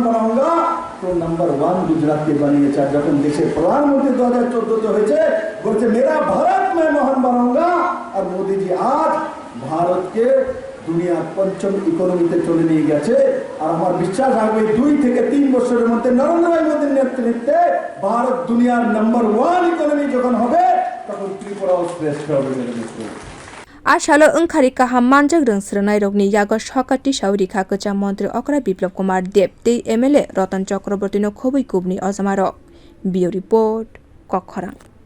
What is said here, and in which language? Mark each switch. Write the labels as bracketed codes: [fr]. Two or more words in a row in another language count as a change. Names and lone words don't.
[bn] বানাऊंगा তো নাম্বার 1 গুজরাটকে বানিয়েছে আর যখন দেশের প্রধানমন্ত্রী 2014 হয়েছে বলছে [hi] मेरा भारत मैं महान बनाऊंगा [bn] আর মোদীজি আজ ভারতকে দুনিয়ার পঞ্চম ইকোনমিতে চলে নিয়ে গেছে আর আমার বিশ্বাস আগামী 2 থেকে 3 বছরের মধ্যে নরেন্দ্র মোদীর নেতৃত্বে ভারত দুনিয়ার নাম্বার 1 ইকোনমি যখন হবে তখন ত্রিপুরাও শ্রেষ্ঠ হবে [trp] salo wngkhari kaham manjak swrwngnai rogni yakgo sokati sau rikha kwcham montri okra Biplab kumar deb tei MLA Ratan Chakraborty no khobui kubni ojamaro bio report kokhara।